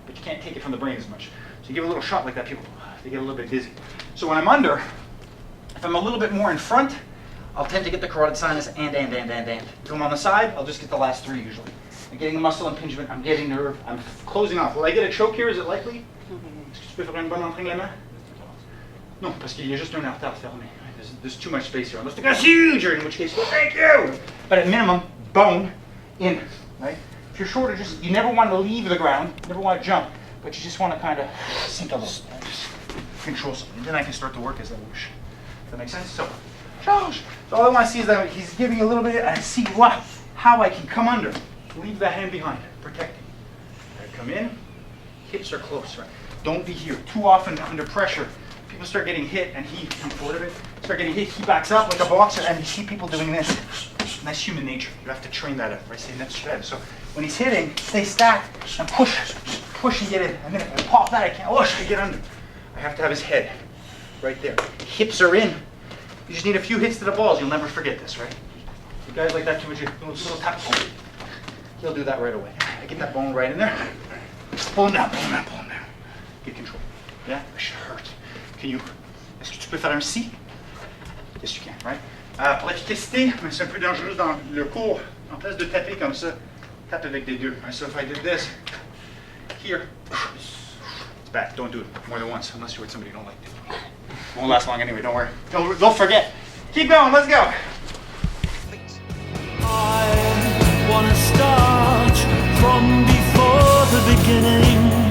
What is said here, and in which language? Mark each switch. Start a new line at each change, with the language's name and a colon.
English: But you can't take it from the brain as much. So you give a little shot like that, people, they get a little bit dizzy. So when I'm under, if I'm a little bit more in front, I'll tend to get the carotid sinus and. If I'm on the side, I'll just get the last 3 usually. I'm getting the muscle impingement, I'm getting nerve, I'm closing off. Will I get a choke here? Is it likely?
French: Est-ce que tu peux faire une bonne entraînement? Non, parce qu'il y a juste un artère fermé.
English: There's too much space here. Unless the guy's huge, in which case, well, thank you. But at minimum, bone in, right? If you're shorter, just you never want to leave the ground, you never want to jump, but you just want to kind of sink a little, just control something. And then I can start to work as I wish. Does that make sense? So, Josh. So all I want to see is that he's giving me a little bit, and see how I can come under. Leave that hand behind, protecting. Come in, hips are close, right? Don't be here. Too often under pressure, people start getting hit and he comes forward of it. start getting hit, he backs up like a boxer, and you see people doing this. And that's human nature. You have to train that up, right? Say that's shred. So when he's hitting, stay stacked and push and get in. And then if I pop that, I can't push to get under. I have to have his head right there. Hips are in. You just need a few hits to the balls. You'll never forget this, right? You guys like that too much? Little tap. He'll do that right away. I get that bone right in there. Pull him down, pull him down, pull him down. Get control. Yeah, that should hurt. Can you?
French: Est-ce que tu peux faire un si?
English: Yes, you can, right?
French: Pour l'efficacité, mais c'est un peu dangereux dans le cours. En place de taper comme ça, tape avec des deux.
English: Right? So if I did this here, it's bad. Don't do it more than once unless you're with somebody you don't like to. Won't last long anyway. Don't worry. Don't forget. Keep going. Let's go. I wanna start from before the beginning.